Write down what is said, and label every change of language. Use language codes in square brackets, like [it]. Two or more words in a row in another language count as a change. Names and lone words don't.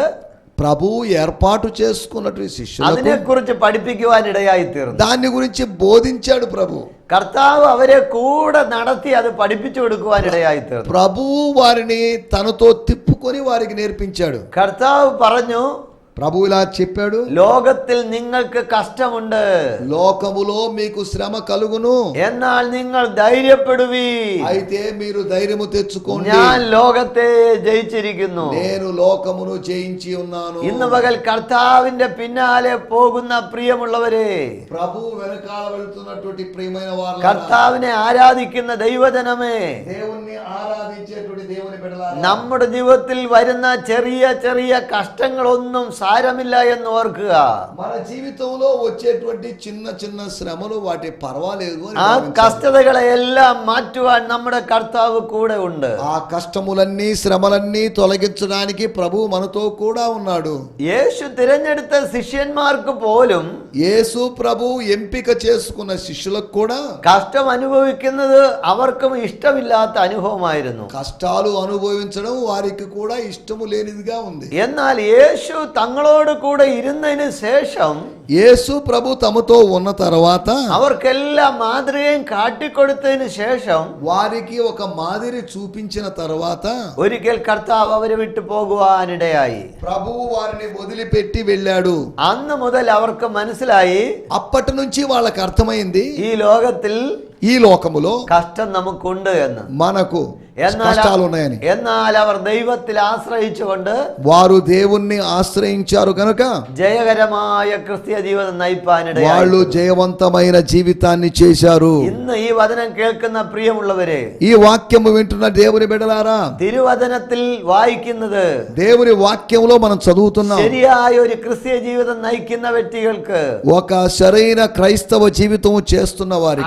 [te] ప్రభు ఏర్పాటు చేసుకున్నటువంటి శిష్యులకు [ml] അതിനെക്കുറിച്ച് പഠിപ്പിക്കുവാൻ ഇടയായി തീർന്നു. [te] దాని గురించి బోధించాడు ప్రభు. [ml] കർത്താവ് അവരെ കൂടെ നടത്തി അത് പഠിപ്പിച്ചു കൊടുക്കുവാൻ ഇടയായി തീർന്നു. [te] ప్రభు వారిని తనతో తిప్పుకొని వారికి నేర్పించాడు. [ml] കർത്താവ് പറഞ്ഞു, [te] ప్రభు ఇలా చెప్పాడు, [ml] ലോകത്തിൽ നിങ്ങൾക്ക് കഷ്ടമുണ്ട്, [te] లోకములో మీకు శ్రమ కలుగును, [ml] എന്നാൽ നിങ്ങൾ ധൈര്യപ്പെടുവീൻ, [te] అయితే మీరు ధైర్యము తెచ్చుకోండి, [ml] ഞാൻ ലോകത്തെ ജയിച്ചിരിക്കുന്നു. [te] నేను లోకమును జయించి ఉన్నాను. [ml] ഇന്ന് പകൽ കർത്താവിന്റെ പിന്നാലെ പോകുന്ന പ്രിയമുള്ളവരെ, [te] ప్రభు వెనకాల వెళ్తున్నటువంటి ప్రియమైన వారు, [ml] കർത്താവിനെ ആരാധിക്കുന്ന ദൈവജനമേ, [te] దేవుణ్ణి ఆరాధించేటువంటి దేవుని బిడ్డలారా, [ml] നമ്മുടെ ജീവിതത്തിൽ വരുന്ന ചെറിയ ചെറിയ കഷ്ടങ്ങളൊന്നും സാരമില്ല എന്ന് ഓർക്കുക. [te] మన జీవితంలో వచ్చేటువంటి చిన్న చిన్న శ్రమలు వాటి పర్వాలేదు అని ആ భావించాలి. [ml] കഷ്ടതകളെ എല്ലാം മാറ്റുവാൻ നമ്മുടെ കർത്താവ് കൂടെ ഉണ്ട്. [te] ఆ కష్టములన్నీ శ్రమలన్నీ తొలగించడానికి ప్రభు మనతో కూడా ఉన్నాడు. [ml] യേശു തിരഞ്ഞെടുത്ത ശിഷ്യന്മാർക്ക് പോലും [te] యేసు ప్రభు ఎంపిక చేసుకున్న శిష్యులకు కూడా [ml] കഷ്ടം അനുഭവിക്കുന്നത് അവർക്കും ഇഷ്ടമില്ലാത്ത അനുഭവമായിരുന്നു. [te] కష్టాలు అనుభవించడం వారికి కూడా ఇష్టము లేనిదిగా ఉంది. [ml] എന്നാൽ യേശു തങ്ങളോട് കൂടെ ഇരുന്നതിന് ശേഷം [te] యేసు ప్రభు తమతో ఉన్న తర్వాత [ml] അവർക്കെല്ലാം മാതൃകയും കാട്ടിക്കൊടുത്തതിന് ശേഷം [te] వారికి ఒక మాదిరి చూపించిన తర్వాత [ml] ഒരിക്കൽ കർത്താവ് അവരെ വിട്ടു പോകുവാനിടയായി. [te] ప్రభువు వారిని వదిలిపెట్టి వెళ్ళాడు. [ml] അന്ന് മുതൽ അവർക്ക് മനസ്സിലായി, [te] అప్పటి నుంచి వాళ్ళకి అర్థమైంది, [ml] ഈ ലോകത്തിൽ [te] ఈ లోకములో [ml] കഷ്ടം നമുക്കുണ്ട് എന്ന്. [te] మనకు కష్టాలు ఉన్నాయని. [ml] എന്നാൽ അവർ ദൈവത്തിൽ ആശ്രയിച്ചുകൊണ്ട് [te] వారు దేవుణ్ణి ఆశ్రయించారు కనుక [ml] ജയകരമായ ക്രിസ്തീയ ജീവിതം നയിപ്പാനിടയായി. [te] వాళ్ళు జయవంతమైన జీవితాన్ని చేశారు. [ml] ഇന്ന് ഈ വചനം കേൾക്കുന്ന പ്രിയമുള്ളവരെ, [te] ఈ వాక్యము వింటున్న దేవుని బిడ్డలారా, [ml] തിരുവചനത്തിൽ വായിക്കുന്നത് [te] దేవుని వాక్యంలో మనం చదువుతున్నాం. [ml] ശരിയായ ഒരു ക്രിസ്തീയ ജീവിതം നയിക്കുന്ന വ്യക്തികൾക്ക് [te] ఒక సరైన క్రైస్తవ జీవితం చేస్తున్న వారికి